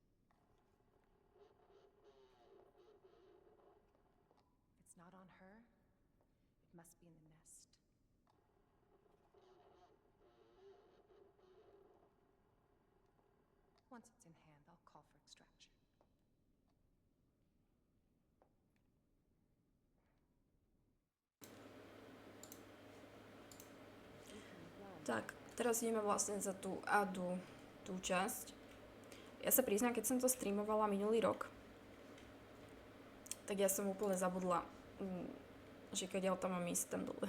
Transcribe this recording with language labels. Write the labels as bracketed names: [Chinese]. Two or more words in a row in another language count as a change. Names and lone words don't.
[English] If it's not on her, it must be in the nest. Once it's in hand, I'll call for extraction. [Slovak] Tak, teraz ideme vlastne za tú Adu, tú časť. Ja sa priznám, keď som to streamovala minulý rok, tak ja som úplne zabudla, že keď ja tam mám ísť tam dole.